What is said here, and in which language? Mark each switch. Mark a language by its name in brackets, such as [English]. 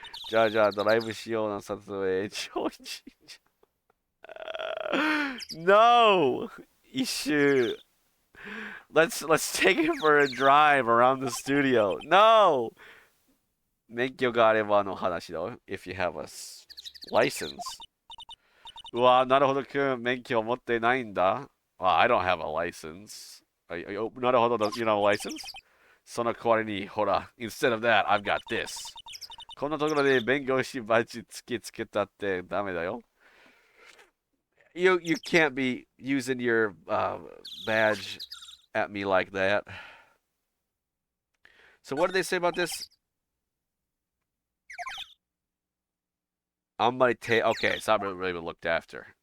[Japanese] じゃあじゃあドライブしような撮影超ち [English] No! Issue. Let's take it for a drive around the studio. No! [Japanese] 免許があればの話だよ [English] If you have a license. [Japanese] うわ、なるほど、くん、免許を持ってないんだ。 [English] Well, I don't have a license. なるほど、you know license? [Japanese] その代わりに、ほら、 [English] instead of that, I've got this. [Japanese] こんなところで勉強しバッジ突きつけたってダメだよ。 [English] You can't be using your badge at me like that. So what did they say about this? Okay, it's not really been looked after.